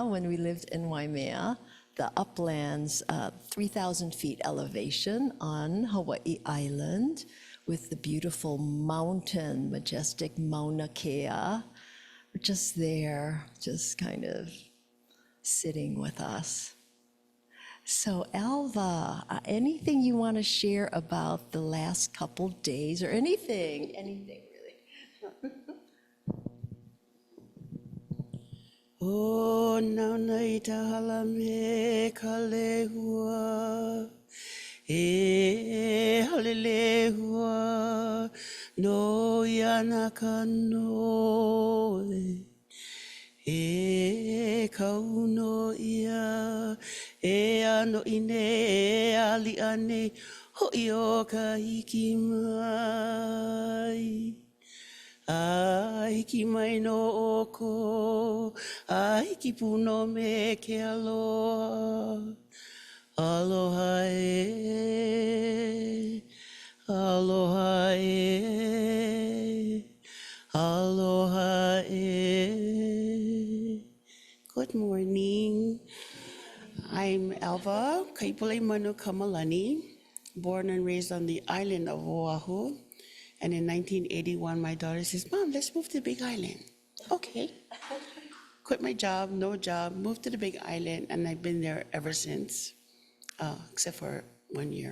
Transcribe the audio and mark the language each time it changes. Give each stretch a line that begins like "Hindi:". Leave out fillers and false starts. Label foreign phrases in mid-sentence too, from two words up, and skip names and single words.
English: When we lived in Waimea, the uplands, 3,000 feet elevation on Hawaii Island, with the beautiful mountain, majestic Mauna Kea. We're just there, just kind of sitting with us. So Alva, anything you want to share about the last couple days, or anything really?
Hawaiian: O nauna I te hala me ka lehua, e hale lehua, no iana ka noe. E kauno ia, e ano ine, e ali ane, hoi o ka hiki mai. A hiki mai no oko, a hiki puno me ke aloha. Aloha e, aloha e, aloha e.
English: Good morning. I'm Alva, Kaipoleimanu, Kamalani, born and raised on the island of Oahu. And in 1981, my daughter says, Mom, let's move to the Big Island. Okay. Quit my job, no job, moved to the Big Island, and I've been there ever since, except for 1 year.